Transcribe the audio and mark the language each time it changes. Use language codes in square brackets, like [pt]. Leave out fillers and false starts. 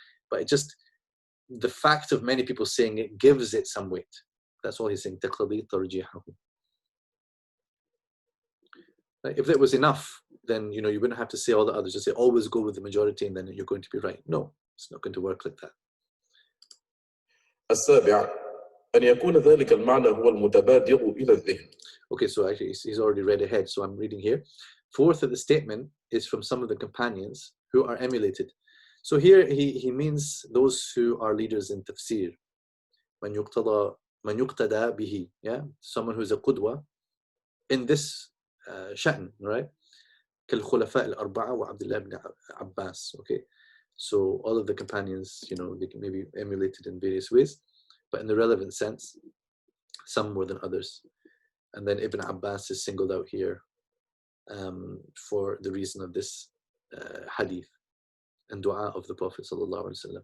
[en] But it just, the fact of many people saying it gives it some weight. That's all he's saying. [ar] تقتضي ترجيحه. [en] If that was enough, then you wouldn't have to say all the others. Just say always go with the majority, and then you're going to be right. No, it's not going to work like that. [ar] السابع أن يكون ذلك المعنى هو المتبادر إلى الذهن. [en] Okay, so actually he's already read ahead, so I'm reading here. Fourth of the statement is from some of the companions who are emulated. So here he means those who are leaders in tafsir. [ar] من يقتدى به, [en] yeah, someone who's a qudwa in this sha'n, right? [ar] كالخلفاء الأربعة وعبد الله بن عباس. [en] Okay, so all of the companions, they can maybe emulated in various ways, but in the relevant sense, some more than others. And then Ibn Abbas is singled out here for the reason of this hadith and dua of the Prophet ﷺ.